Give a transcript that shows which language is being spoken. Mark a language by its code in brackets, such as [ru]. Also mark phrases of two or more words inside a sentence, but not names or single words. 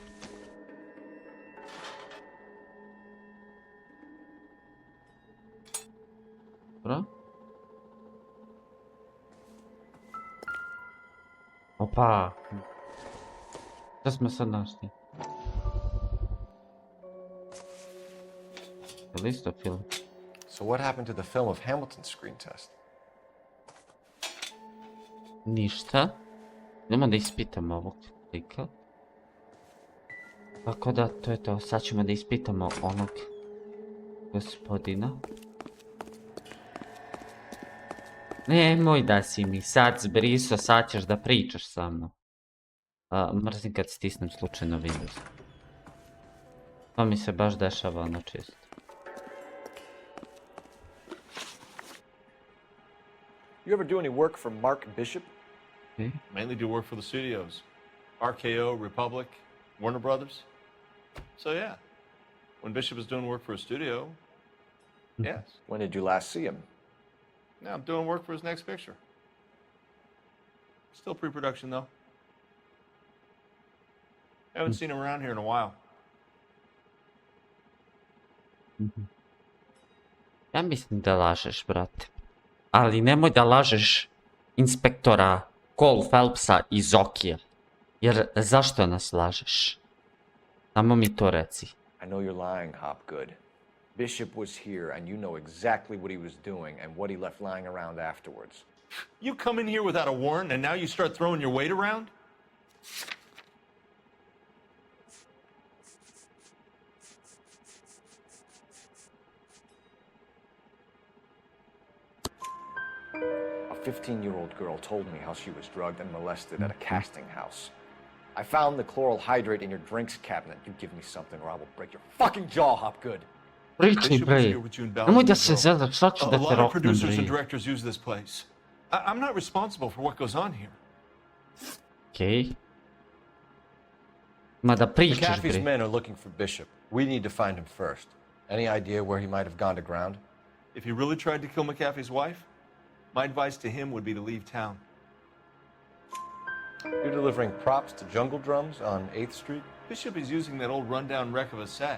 [sr] Dobro. Opa! Šta smo sad našli? Je li isto film? [en] So what happened to the film of Hamilton's screen test? [sr] Ništa. Idemo da ispitamo ovog lika. Tako da, to je to. Sad ćemo da ispitamo onog gospodina. Nemoj da si mi sad zbriso, sad ćeš da pričaš sa mnom. Mrzim kad stisnem slučajno Windows. To mi se baš dešava ono čisto. [en] You ever do any work for Mark Bishop? Mainly do work for the studios. RKO, Republic, Warner Brothers. So yeah, when Bishop is doing work for a studio, yes. When did you last see him? Now I'm doing work for his next picture. Still pre-production though. Haven't seen him around here in a while. [sr] Ja mislim da lažeš, brate. Ali nemoj da lažeš inspektora Cole Phelpsa i Zokija. Jer zašto nas lažeš? Samo mi to reci. [en] I know you're lying, Hopgood. Bishop was here and you know exactly what he was doing and what he left lying around afterwards. You come in here without a warrant and now you start throwing your weight around? A 15-year-old girl told me how she was drugged and molested at a casting house. I found the chloral hydrate in your drinks cabinet. You give me something or I will break your fucking jaw, Hopgood. [sr] Pričaj, bre. Nemoj da se zadaš, sad ću da te [en] A lot of [sr] roknem, [en] producers and [sr] bre. [en] directors use this place. I'm not responsible for what goes on here. [sr] Okej. Ma da pričaš, McAfee's bre. [en] men are looking for Bishop. We need to find him first. Any idea where he might have gone to ground? If he really tried to kill McAfee's wife, my advice to him would be to leave town. You're delivering props to Jungle Drums on 8th Street? Bishop is using that old rundown wreck of a set.